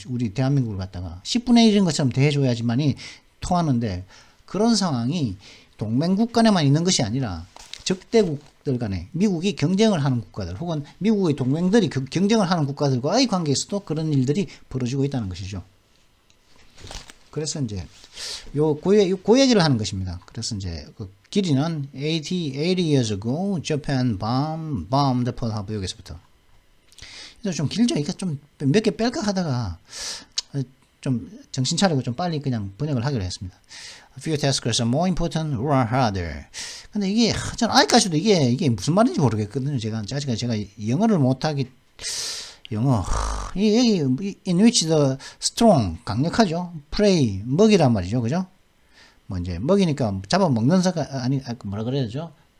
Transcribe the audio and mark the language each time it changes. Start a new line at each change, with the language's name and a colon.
Korean: 우리 대한민국을 갖다가 10분의 1인 것처럼 대해줘야지만이 통하는데 그런 상황이 동맹국 간에만 있는 것이 아니라 적대국들 간에 미국이 경쟁을 하는 국가들 혹은 미국의 동맹들이 경쟁을 하는 국가들과의 관계에서도 그런 일들이 벌어지고 있다는 것이죠. 그래서 이제 그 얘기를 하는 것입니다. 그래서 이제 그 길이는
English: 80 years ago Japan bombed Pearl Harbor
Korean: 여기서부터. 그래서 좀 길죠. 이게 좀 몇 개 뺄까 하다가 좀 정신 차리고 좀 빨리 그냥 번역을 하기로 했습니다.
English: A few tasks are more important or harder.
Korean: 근데 이게 전 아직까지도 이게 무슨 말인지 모르겠거든요. 제가 영어를 못하기 영어 이
English: in which the strong
Korean: 강력하죠. prey 먹이란 말이죠. 그죠? 뭐 이제 먹이니까 잡아먹는 사가 아니 뭐라 그래야죠?